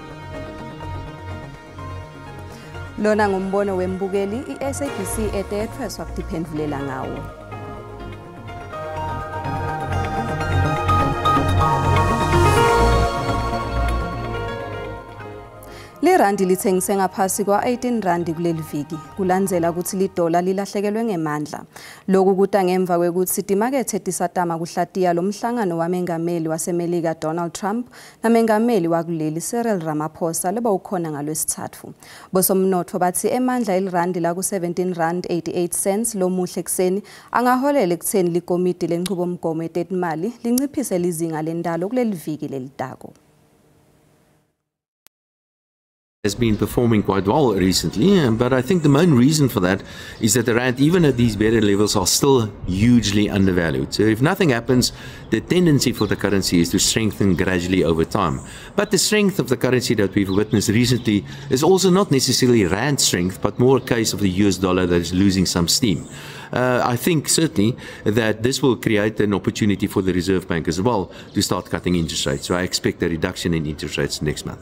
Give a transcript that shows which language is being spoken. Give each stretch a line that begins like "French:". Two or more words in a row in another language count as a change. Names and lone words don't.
Swati: Lona ngumbono wembukeli iSABC etethweswa kutiphendulela ngawo. Lirandi lithengise ngaphasi kwa 18 randi kuleli viki kulandzela ukuthi lidola lilahlekelwe ngemandla. Lokhu kuta ngemva kwekuthi itimakethe tisatama kuhlatiya lomhlangano wamengameli waseMelika Donald Trump namengameli wakuleli Cyril Ramaphosa leba ukhona ngalwesithathu. Bosomnotho bathi emandla elirandi la ku 17 rand 88 cents lomuhle ekseni angaholela ekutheni likomiti lenqubomgomo etetimali linciphise lizinga lendalo kuleli viki lelitako.
English: Has been performing quite well recently, but I think the main reason for that is that the rand, even at these better levels, are still hugely undervalued. So if nothing happens, the tendency for the currency is to strengthen gradually over time. But the strength of the currency that we've witnessed recently is also not necessarily rand strength, but more a case of the US dollar that is losing some steam. I think certainly that this will create an opportunity for the Reserve Bank as well to start cutting interest rates. So I expect a reduction in interest rates next month.